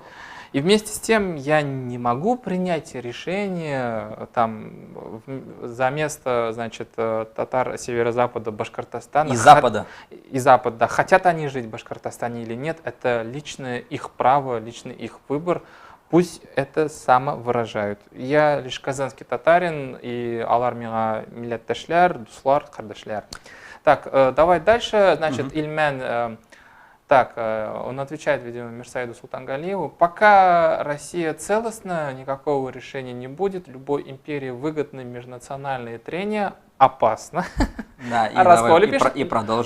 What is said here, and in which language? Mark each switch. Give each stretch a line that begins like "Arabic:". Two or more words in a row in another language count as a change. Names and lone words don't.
Russian: И вместе с тем я не могу принять решение там за место, значит, татар северо-запада Башкортостана. И запада. И запада. Хотят они жить в Башкортостане или нет, это личное их право, личный их выбор. Пусть это самовыражают. Я лишь казанский татарин, и
Tatar: алар миңа милләттәшләр, дуслар, кардәшләр.
Russian: Так, давай дальше. Значит, Ильмен, так, он отвечает, видимо, Мирсаиду Султангалиеву. Пока Россия целостна, никакого решения не будет. Любой империи выгодны межнациональные трения. Опасно. Да, и продолжим.